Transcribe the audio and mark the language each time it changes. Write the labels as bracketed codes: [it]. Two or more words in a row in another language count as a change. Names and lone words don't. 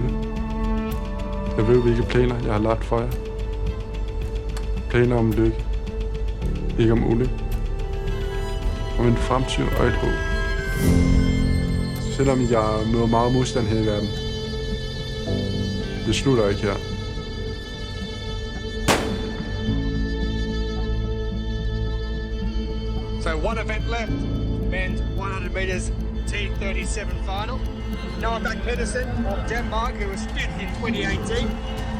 [da] Jeg ved, hvilke planer jeg har lagt for jer. Planer om lykke, ikke om ulykke. Om en fremtid og et håb. Selvom jeg møder meget modstand her i verden, det slutter ikke her. [en] So one event left, men's 100 metres T37 final. Noah Bak Pedersen of Denmark, who was fifth in 2018,